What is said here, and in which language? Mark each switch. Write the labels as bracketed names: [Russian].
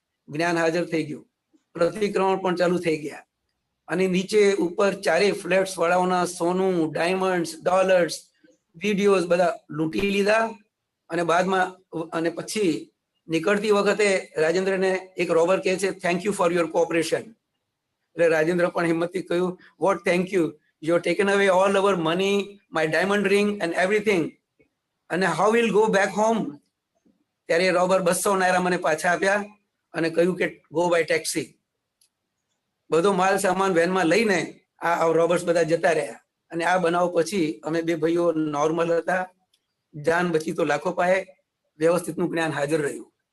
[Gujarati] જ્ઞાન હાજર થઈ ગયું, પ્રતિક્રમણ પણ ચાલુ થઈ ગયા અને નીચે ઉપર ચારે ફ્લેટ્સ વાળાઓના સોનું, ડાયમંડ્સ, ડોલર્સ, વિડીયોઝ બધા લૂંટી લીધા. અને બાદમાં અને પછી નીકળતી વખતે રાજેન્દ્રને એક રોબર કહે છે, [English] Thank you for your cooperation. એટલે રાજેન્દ્ર પણ હિંમતથી કહ્યું, what thank you, you have taken away all our money, my diamond ring and everything, and how will go back home? [Gujarati] ત્યારે રોબર 200 નાયરા મને પાછા આપ્યા અને કહ્યું કે [English] Go by taxi. [Gujarati] બધો માલ સામાન વેનમાં લઈને આ રોબર્સ બધા જતા રહ્યા. અને આ બનાવ પછી અમે 2 ભાઈઓ નોર્મલ હતા, [Hindi] જાન બચી તો લાખો પાએ, [Gujarati] વ્યવસ્થિતનું જ્ઞાન હાજર રહ્યું.